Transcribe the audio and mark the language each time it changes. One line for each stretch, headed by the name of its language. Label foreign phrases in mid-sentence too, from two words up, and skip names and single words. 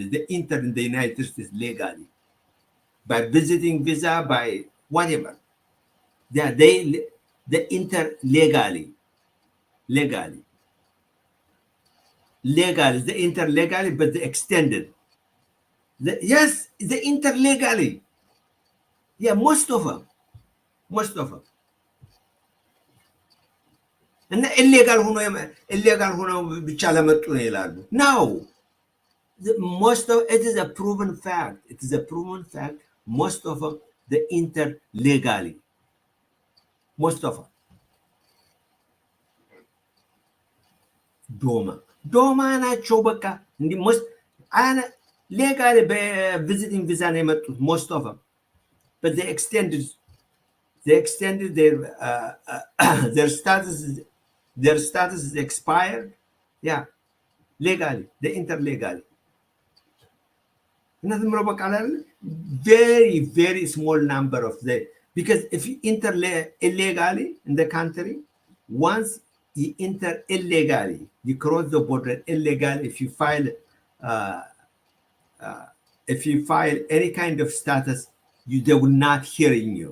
English: They entered in the United States legally by visiting visa, by whatever. They enter legally. They enter legally, but they extended. Yes, they enter legally. Yeah, most of them.
Amharic: እና ኢሌጋል ሆኖ ብቻ ለመጡ ነው ይላሉ። ነው
English: most of it is a proven fact. Most of them they enter legally. Most of them.
Amharic: ዶማ ናቸው። በቃ እንዲህ
English: most legally visiting visa
Amharic: ነው የመጡት
English: most of them, but they extended their status is expired. Yeah, legally they enter legally. Very small number of them, because if you enter illegally in the country, once you enter illegally, you cross the border illegally, if you file any kind of status, they will not hearing you.